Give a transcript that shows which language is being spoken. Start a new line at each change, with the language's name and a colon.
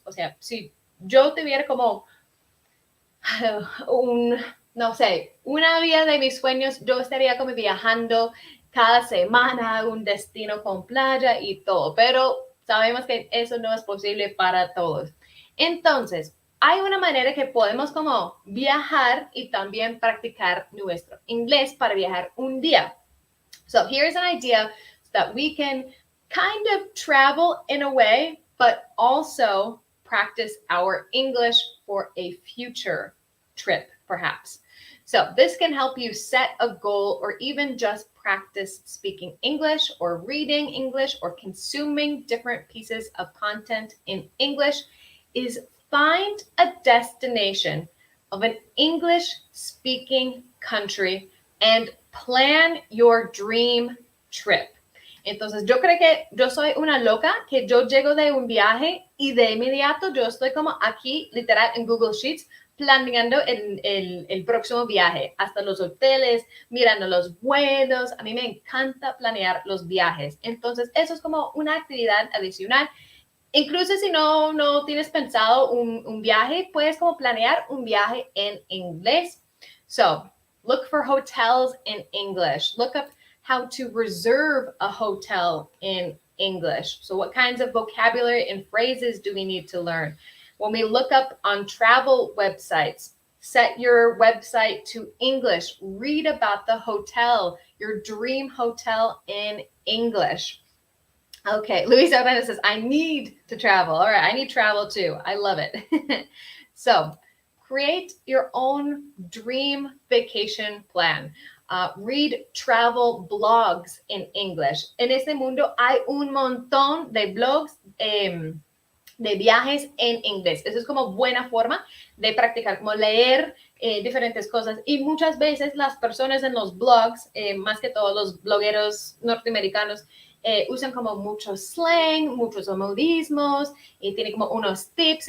Spanish: O sea, si yo tuviera como no sé, una vida de mis sueños, yo estaría como viajando cada semana a un destino con playa y todo, pero sabemos que eso no es posible para todos. Entonces, hay una manera que podemos como viajar y también practicar nuestro inglés para viajar un día.
English: So here's an idea that we can kind of travel in a way, but also practice our English for a future trip, perhaps. So this can help you set a goal or even just practice speaking English or reading English or consuming different pieces of content in English is find a destination of an English-speaking country and plan your dream trip.
Spanish: Entonces, yo creo que yo soy una loca, que yo llego de un viaje y de inmediato yo estoy como aquí, literal, en Google Sheets, planeando el próximo viaje, hasta los hoteles, mirando los vuelos. A mí me encanta planear los viajes. Entonces, eso es como una actividad adicional. Incluso si no tienes pensado un viaje, puedes como planear un viaje en inglés.
English: So, look for hotels in English. Look up how to reserve a hotel in English. So what kinds of vocabulary and phrases do we need to learn? When we look up on travel websites, set your website to English. Read about the hotel, your dream hotel in English. Okay, Luis Orlando says, I need to travel. All right, I need travel too. I love it. So, create your own dream vacation plan. Read travel blogs in English.
Spanish: En este mundo hay un montón de blogs de viajes en inglés. Eso es como buena forma de practicar, como leer diferentes cosas. Y muchas veces las personas en los blogs, más que todos los blogueros norteamericanos, usan como mucho slang, muchos modismos y tiene como unos tips.